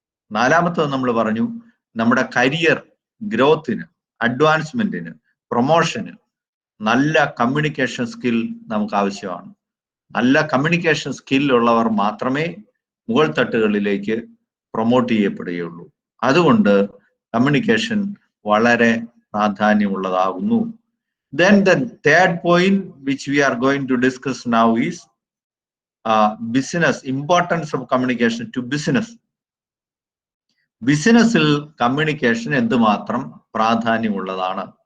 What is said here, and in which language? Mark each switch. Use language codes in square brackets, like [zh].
[ml] നാലാമത്തത് നമ്മൾ പറഞ്ഞു, നമ്മുടെ കരിയർ ഗ്രോത്തിന്, അഡ്വാൻസ്മെന്റിന്, പ്രൊമോഷന് നല്ല കമ്മ്യൂണിക്കേഷൻ സ്കിൽ നമുക്ക് ആവശ്യമാണ്. നല്ല കമ്മ്യൂണിക്കേഷൻ സ്കിൽ ഉള്ളവർ മാത്രമേ മുകൾ തട്ടുകളിലേക്ക് പ്രൊമോട്ട് ചെയ്യപ്പെടുകയുള്ളൂ. അതുകൊണ്ട് കമ്മ്യൂണിക്കേഷൻ വളരെ പ്രാധാന്യമുള്ളതാകുന്നു. [en] Then the third point which we are going to discuss now is business, importance of communication to business. [ml] ബിസിനസ്സിൽ കമ്മ്യൂണിക്കേഷൻ എന്തുമാത്രം പ്രാധാന്യമുള്ളതാണ്.